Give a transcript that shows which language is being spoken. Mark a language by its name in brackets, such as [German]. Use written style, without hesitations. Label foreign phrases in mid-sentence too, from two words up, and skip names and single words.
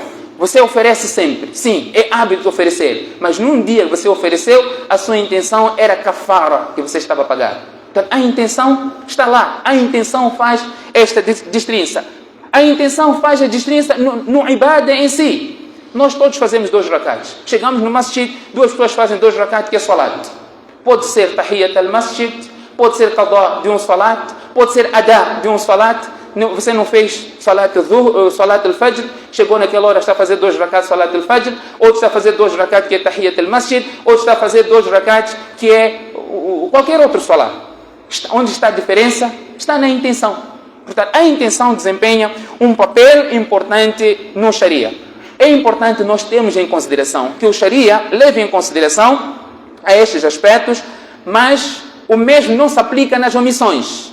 [Portuguese] Você oferece sempre, sim, é hábito oferecer, mas num dia que você ofereceu, a sua intenção era kafara que você estava a pagar. Então, a intenção está lá, a intenção faz esta distinção. A intenção faz a distinção no ibadah em si. Nós todos fazemos 2 rakats. Chegamos no masjid, 2 pessoas fazem 2 rakats, que é salat. Pode ser [Arabic] tahiyyat al-masjid, [Portuguese] pode ser qada de um salat, pode ser adá de um salat. Você não fez [Arabic] salat al-fajr, [Portuguese] chegou naquela hora, está a fazer 2 [Arabic] rakats salat al-fajr, [Portuguese] outro está a fazer 2 rakats que é [Arabic] tahiyyat al-masjid, [Portuguese] outro está a fazer 2 rakats que é qualquer outro salat. Onde está a diferença? Está na intenção. Portanto, a intenção desempenha um papel importante no Sharia. É importante nós termos em consideração que o Sharia leve em consideração a estes aspectos, mas o mesmo não se aplica nas omissões.